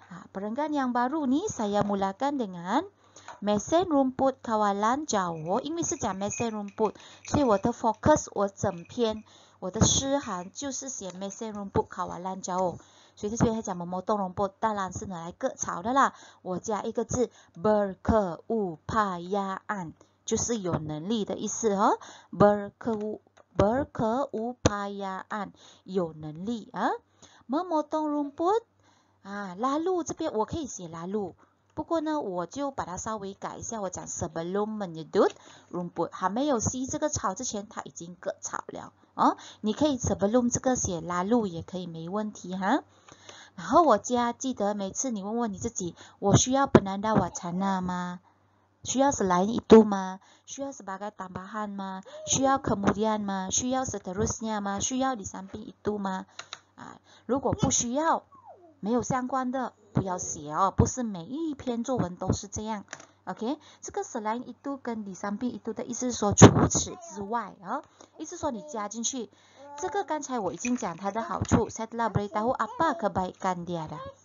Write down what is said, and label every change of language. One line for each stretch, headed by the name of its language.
Malay: Perenggan yang baru ni saya mulakan dengan
Chinese: 梅森 rumput kawalan jauh， 因为是讲梅森 rumput， 所以我的 focus 我整篇我的诗行就是写梅森 rumput kawalan jauh。所以这边他讲
Malay: memotong rumput
Chinese: 当然是拿来割草的啦。我加一个字 berkeupayaan， 就是有能力的意思哦。 berkeupayaan 有能力啊。
Malay: memotong rumput lalu
Chinese: 这边我可以写 lalu。不过呢，我就把它稍微改一下，我讲
Malay: sebelum menyedut rumput，
Chinese: 还没有吸这个草之前，它已经割草了哦。你可以 sebelum 这个写 lalu 也可以，没问题哈。然后我记得每次你问问你自己，我需要 penanda wacana 吗？需要 selain itu 吗？ 需要 sebagai tambahan 吗？需要 kemudian 吗？需要 seterusnya 吗？需要 di samping itu 吗？如果不需要，没有相关的不要写哦，不是每一篇作文都是这样。 OK， 这个 selain itu 跟 di samping itu 的意思是说除此之外意思说你加进去。这个刚才我已经讲它的好处
Malay: saya telah beritahu apa kebaikan dia dah。